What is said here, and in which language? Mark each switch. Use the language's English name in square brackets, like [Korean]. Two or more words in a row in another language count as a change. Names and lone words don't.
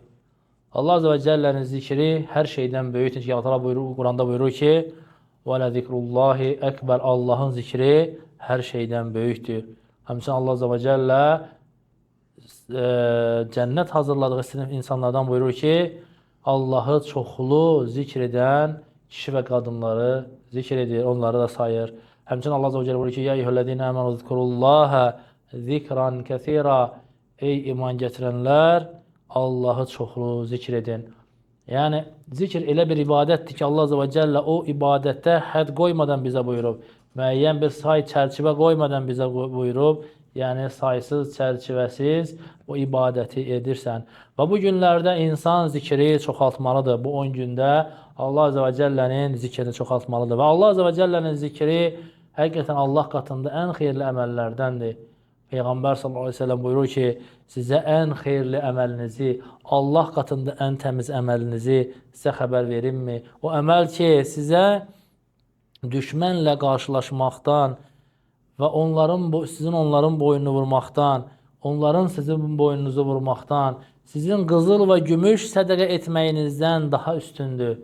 [Arabic] الله عز وجل'nin [Azerbaijani] zikri hər şeydən böyükdür ki, Allah Quranda buyurur ki, [Arabic] وَلَذِكْرُ أَكْبَر, [Azerbaijani] Allahın zikri hər şeydən böyükdür. Həmçinin [Arabic] الله عز وجل [Azerbaijani] cənnət hazırladığı sinif insanlardan buyurur ki, Allahı çoxlu zikr edən kişi və qadınları zikr edir, onları da sayır. Həmçinin [Arabic] الله عز وجل [Azerbaijani] buyurur ki, [Arabic] يَا اِيهُ الَّذ۪ينَ اَمَنُوا ذِكْرًا كَثِيرًا. [Azerbaijani] Ey iman gətirənlər, Allahı çoxlu zikr edin. Yəni, zikr elə bir ibadətdir ki, [Arabic] الله عز وجل [Azerbaijani] o ibadətdə hədd qoymadan bizə buyurub. Müəyyən bir say, çərçivə qoymadan bizə buyurub. Yəni, saysız, çərçivəsiz o ibadəti edirsən. Və bu günlərdə insan zikri çoxaltmalıdır. Bu 10 gündə [Arabic] الله عز وجل'nin [Azerbaijani] zikrini çoxaltmalıdır. Və [Arabic] الله عز وجل'nin [Azerbaijani] zikri həqiqətən Allah qatında ən xeyirli əməllərdəndir. Peyğəmbər [Arabic] صلى الله عليه وسلم [Azerbaijani] buyurur ki, sizə ən xeyirli əməlinizi, Allah qatında ən təmiz əməlinizi sizə xəbər verimmi? O əməl ki, sizə düşmənlə qarşılaşmaqdan və sizin onların boynunu vurmaqdan, onların sizin boynunuzu vurmaqdan, sizin qızıl və gümüş sədəqə etməyinizdən daha üstündür.